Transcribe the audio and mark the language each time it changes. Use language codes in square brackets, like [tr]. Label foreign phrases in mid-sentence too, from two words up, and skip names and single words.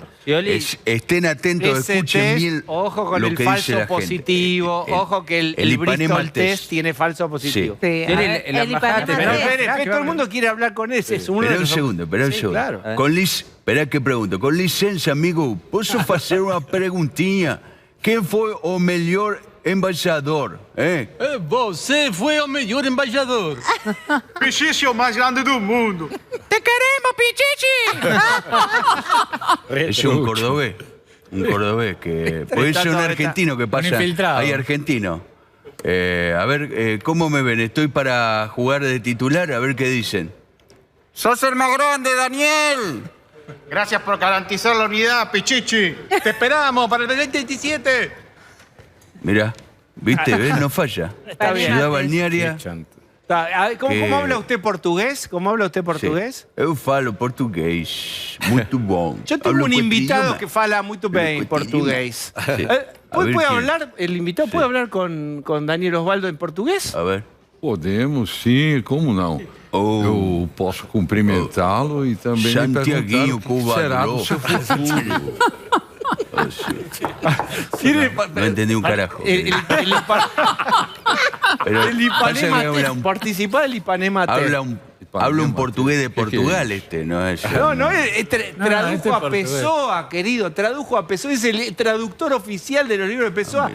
[es] Estén atentos, Ese escuchen test, bien ojo con lo el que dice falso la gente. positivo, ojo que el Ipanema Bristol Test tiene falso positivo. Sí, a ver, el Ipanema Pero Test. espere, todo el mundo quiere hablar con ese. Es uno de Espera un los- segundo, espera un Sí, segundo. claro. Espera que pregunto. Con licencia, [pt] amigo, ¿posso fazer uma perguntinha? Quem foi o melhor embaixador? Você foi o melhor embaixador. Pichichi é o mais grande do mundo. [es] ¡Te queremos, Pichichi! Es un cordobés. Un cordobés que puede ser un argentino que pasa. infiltrado. Hay argentino. A ver, ¿cómo me ven? Estoy para jugar de titular, a ver qué dicen. ¡Sos el más grande, Daniel! Gracias por garantizar la unidad, Pichichi. Te esperamos para el 2027. Mirá, ¿viste? ¿Ves? No falla. Está bien. Ciudad balnearia. ¿Cómo habla usted portugués? ¿Cómo habla usted portugués? Sí. [pt] Eu falo portugués. Muito bom. [es] Yo tengo Hablo un cuatro invitado idiomas. que fala muy bien portugués. Sí. ¿Puede quién. hablar, el invitado puede hablar con Daniel Osvaldo en portugués? A ver. [pt] Podemos, sim, como não? Eu posso cumprimentá-lo e também Santiaguinho perguntar o que será do seu futuro. [es] No entendí un carajo. El Ipanema Test, participa del Ipanema Test. Habla un portugués de Portugal ¿no? No, tradujo este es a portugués. Pessoa, querido, tradujo a Pessoa, es el traductor oficial de los libros de Pessoa.